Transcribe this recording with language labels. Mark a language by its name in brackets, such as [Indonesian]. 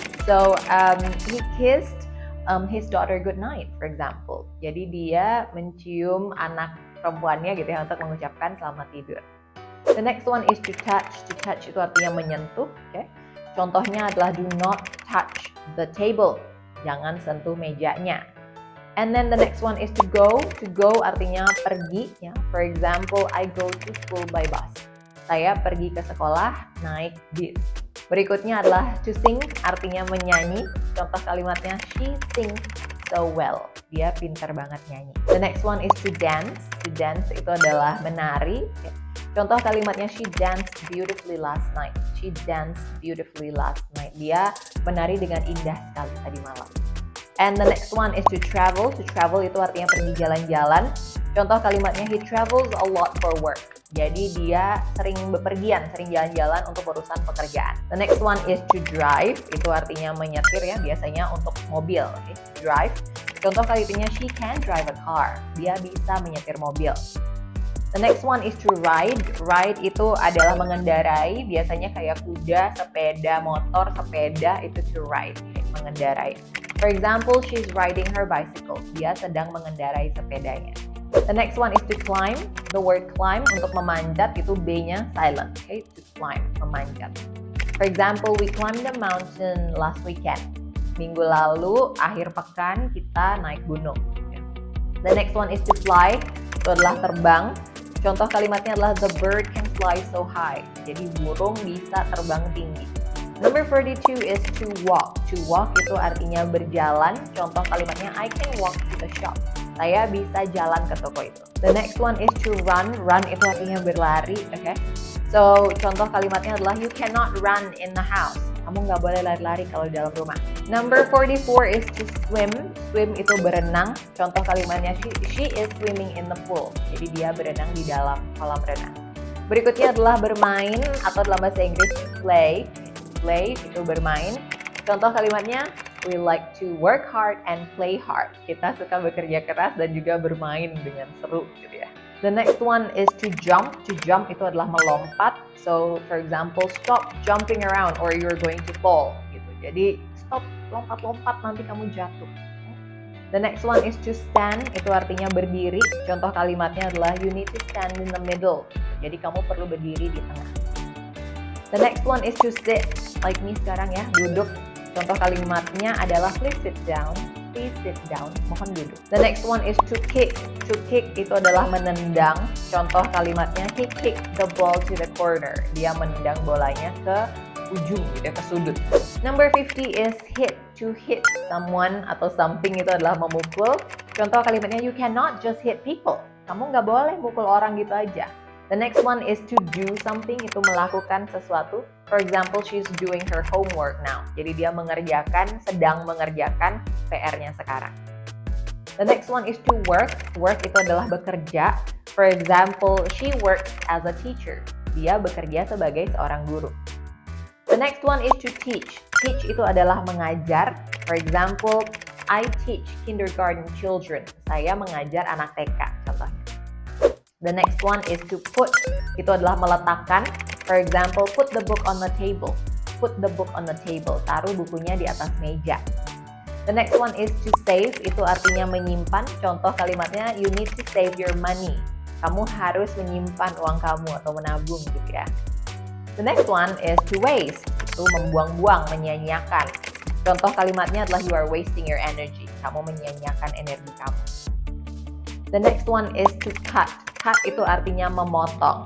[English] So he kissed his daughter good night, for example. [Indonesian] Jadi dia mencium anak perempuannya gitu ya untuk mengucapkan selamat tidur. [English] The next one is to touch. To touch [Indonesian] itu artinya menyentuh. [English] Okay? [Indonesian] Contohnya adalah [English] do not touch the table. [Indonesian] Jangan sentuh mejanya. [English] And then the next one is to go. To go [Indonesian] artinya pergi. [English] Ya. For example, I go to school by bus. [Indonesian] Saya pergi ke sekolah naik bis. Berikutnya adalah to sing. Artinya menyanyi. Contoh kalimatnya [English] she sings so well. [Indonesian] Dia pintar banget nyanyi. [English] The next one is to dance. [Indonesian] To dance itu adalah menari. [English] Okay? [Indonesian] Contoh kalimatnya [English] she danced beautifully last night. She danced beautifully last night. [Indonesian] Dia menari dengan indah sekali tadi malam. [English] And the next one is to travel. To travel [Indonesian] itu artinya pergi jalan-jalan. Contoh kalimatnya [English] he travels a lot for work. [Indonesian] Jadi dia sering bepergian, sering jalan-jalan untuk urusan pekerjaan. [English] The next one is to drive. [Indonesian] Itu artinya menyetir ya, biasanya untuk mobil. [English] Okay? Drive. [Indonesian] Contoh kalimatnya [English] she can drive a car. [Indonesian] Dia bisa menyetir mobil. [English] The next one is to ride. [Indonesian] Ride itu adalah mengendarai, biasanya kayak kuda, sepeda, motor, sepeda, itu to ride, mengendarai. [English] For example, she's riding her bicycle. [Indonesian] Dia sedang mengendarai sepedanya. [English] The next one is to climb. The word climb [Indonesian] untuk memanjat itu B-nya [English] silent. Okay, to climb, memanjat. For example, we climbed the mountain last weekend. [Indonesian] Minggu lalu, akhir pekan, kita naik gunung. [English] The next one is to fly. [Indonesian] Itu adalah terbang. Contoh kalimatnya adalah [English] the bird can fly so high. [Indonesian] Jadi burung bisa terbang tinggi. [English] Number 42 is to walk. To walk [Indonesian] itu artinya berjalan. Contoh kalimatnya [English] I can walk to the shop. [Indonesian] Saya bisa jalan ke toko itu. [English] The next one is to run. Run [Indonesian] itu artinya berlari. [English] Okay? So [Indonesian] contoh kalimatnya adalah [English] you cannot run in the house. [Indonesian] Kamu nggak boleh lari-lari kalau di dalam rumah. [English] Number 44 is to swim. [Indonesian] Swim itu berenang. Contoh kalimatnya [English] she is swimming in the pool. [Indonesian] Jadi dia berenang di dalam kolam renang. Berikutnya adalah bermain atau dalam bahasa Inggris play. [English] Play [Indonesian] itu bermain. Contoh kalimatnya [English] we like to work hard and play hard. [Indonesian] Kita suka bekerja keras dan juga bermain dengan seru gitu ya. [English] The next one is to jump. To jump [Indonesian] itu adalah melompat. [English] So, for example, stop jumping around or you're going to fall. [Indonesian] Gitu. Jadi, stop lompat-lompat nanti kamu jatuh. [English] The next one is to stand. [Indonesian] Itu artinya berdiri. Contoh kalimatnya adalah [English] you need to stand in the middle. [Indonesian] Jadi, kamu perlu berdiri di tengah. [English] The next one is to sit. Like me [Indonesian] sekarang ya, duduk. Contoh kalimatnya adalah [English] please sit down. Please sit down. [Indonesian] Mohon duduk. [English] The next one is to kick. To kick [Indonesian] itu adalah menendang. Contoh kalimatnya [English] he kicked the ball to the corner. [Indonesian] Dia menendang bolanya ke ujung gitu ya, ke sudut. [English] Number 50 is hit. To hit someone [Indonesian] atau something itu adalah memukul. Contoh kalimatnya, [English] you cannot just hit people. [Indonesian] Kamu nggak boleh mukul orang gitu aja. [English] The next one is to do something, [Indonesian] itu melakukan sesuatu. [English] For example, she's doing her homework now. [Indonesian] Jadi dia sedang mengerjakan PR-nya sekarang. [English] The next one is to work. Work [Indonesian] itu adalah bekerja. [English] For example, she works as a teacher. [Indonesian] Dia bekerja sebagai seorang guru. [English] The next one is to teach. [Indonesian] Teach itu adalah mengajar. [English] For example, I teach kindergarten children. [Indonesian] Saya mengajar anak TK, contohnya. [English] The next one is to put. [Indonesian] Itu adalah meletakkan. [English] For example, put the book on the table. Put the book on the table. [Indonesian] Taruh bukunya di atas meja. [English] The next one is to save, [Indonesian] itu artinya menyimpan. Contoh kalimatnya, [English] you need to save your money. [Indonesian] Kamu harus menyimpan uang kamu atau menabung gitu ya. [English] The next one is to waste, [Indonesian] itu membuang-buang, menyia-nyiakan. Contoh kalimatnya adalah [English] you are wasting your energy. [Indonesian] Kamu menyia-nyiakan energi kamu. [English] The next one is to cut. Cut [Indonesian] itu artinya memotong.